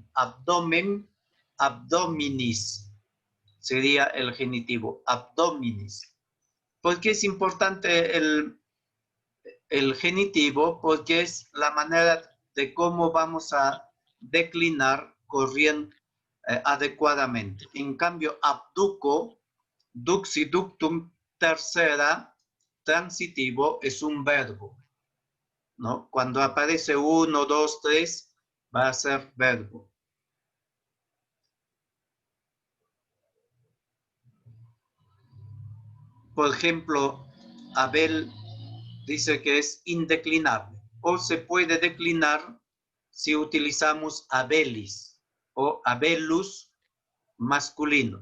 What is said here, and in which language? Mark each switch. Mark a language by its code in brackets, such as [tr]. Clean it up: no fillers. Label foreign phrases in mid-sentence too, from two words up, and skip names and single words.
[la] Abdomen, abdominis [es] sería el genitivo, abdominis. ¿Por qué es importante el genitivo? Porque es la manera de cómo vamos a declinar corriendo adecuadamente. En cambio, [la] abduco, duxi, ductum, [es] tercera, transitivo, es un verbo, ¿no? Cuando aparece 1, 2, 3, va a ser verbo. Por ejemplo, Abel dice que es indeclinable o se puede declinar si utilizamos abelis o abelus masculino.